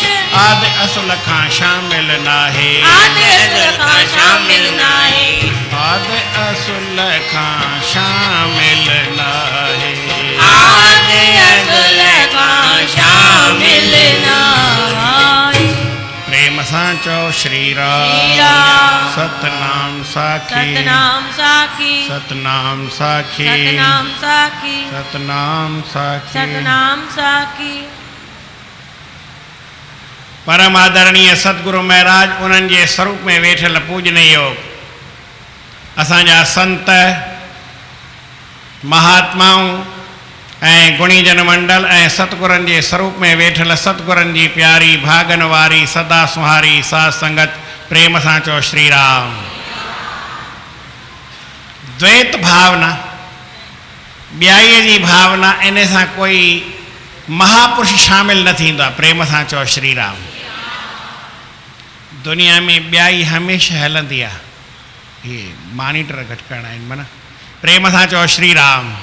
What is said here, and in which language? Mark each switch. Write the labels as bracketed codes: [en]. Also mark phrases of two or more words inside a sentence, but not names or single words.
[sd] आदि असुल खां शामिल नाहे आदि असुल खां शामिल नाहे आदि असुल खां शामिल नाहे आदि असुल खां शामिल नाहे प्रेम सां चओ श्री राम श्री राम सतनाम साखी सतनाम साखी सतनाम साखी सतनाम साखी सतनाम साखी सतनाम साखी परम आदरणीय सतगुरु महाराज उन्हनि जे स्वरूप में वेठल पूजनीय योग असांजा संत महात्माऊं ऐं गुणीजन मंडल ऐं सतगुरनि जे स्वरूप में वेठल सतगुरनि जी प्यारी भागन वारी सदा सुहारी साध संगत प्रेम सां चओ श्री राम द्वैत भावना ॿियाईअ जी भावना इन सां कोई महापुरुष शामिल न थींदो आहे प्रेम सां चओ श्री राम दुनिया में ॿियाई हमेशह हलंदी आहे ये मॉनिटर घटि करणा आहिनि माना प्रेम सां चओ श्री राम